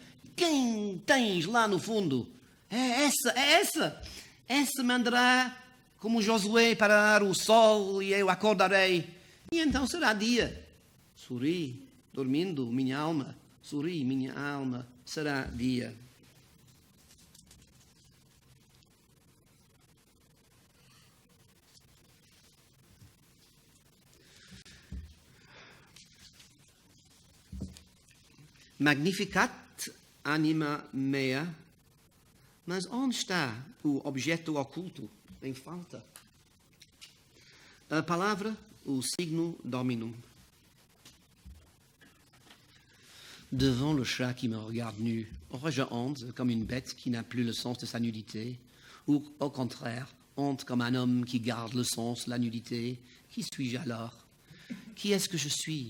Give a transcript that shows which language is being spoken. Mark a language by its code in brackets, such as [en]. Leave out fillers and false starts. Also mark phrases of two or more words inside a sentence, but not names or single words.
[pt] Quem tens lá no fundo? É essa. Essa mandará como Josué parar o sol e eu acordarei. E então será dia. Sorri, dormindo, minha alma. Sorri, minha alma. Será dia. [la] Magnificat anima mea, [pt] mas onde está o objeto oculto em falta? A palavra, o signo dominum. [fr] Devant le chat qui me regarde nu, aurais-je honte comme une bête qui n'a plus le sens de sa nudité, ou au contraire, honte comme un homme qui garde le sens, la nudité? Qui suis-je alors? Qui est-ce que je suis?